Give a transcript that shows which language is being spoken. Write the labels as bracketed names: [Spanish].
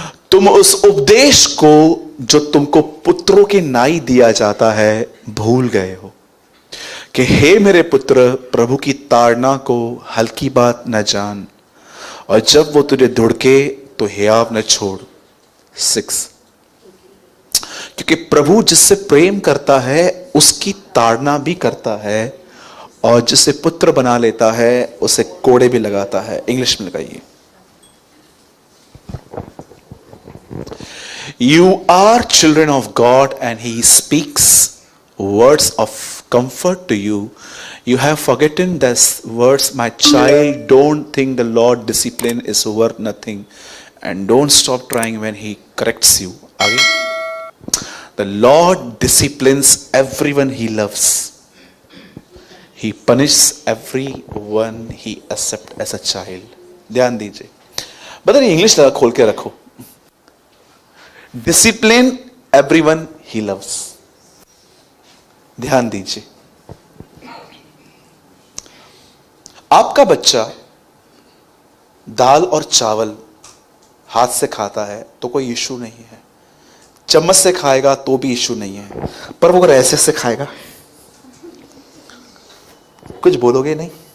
[Hindi] तुम उस उपदेश को जो तुमको पुत्रों के नाई दिया जाता है भूल गए हो कि हे मेरे पुत्र, प्रभु की ताड़ना को हल्की बात न जान, और जब वो तुझे धुड़के तो हियाव न छोड़। 6, क्योंकि प्रभु जिससे प्रेम करता है उसकी ताड़ना भी करता है, और जिसे पुत्र बना लेता है उसे कोड़े भी लगाता है। इंग्लिश में लगाइए। [English] You are children of God and he speaks words of comfort to you. You have forgotten these words, my child. Don't think the Lord discipline is worth nothing, and don't stop trying when he corrects you. आगे, the Lord disciplines everyone he loves. He punishes everyone he accepts as a child. [Hindi] ध्यान दीजिए, बता नहीं English लगा खोल के रखो। [English] Discipline everyone he loves. [Hindi] ध्यान दीजिए, आपका बच्चा दाल और चावल हाथ से खाता है तो कोई इशू नहीं है, चम्मच से खाएगा तो भी इशू नहीं है, पर वो अगर ऐसे से खाएगा कुछ बोलोगे नहीं?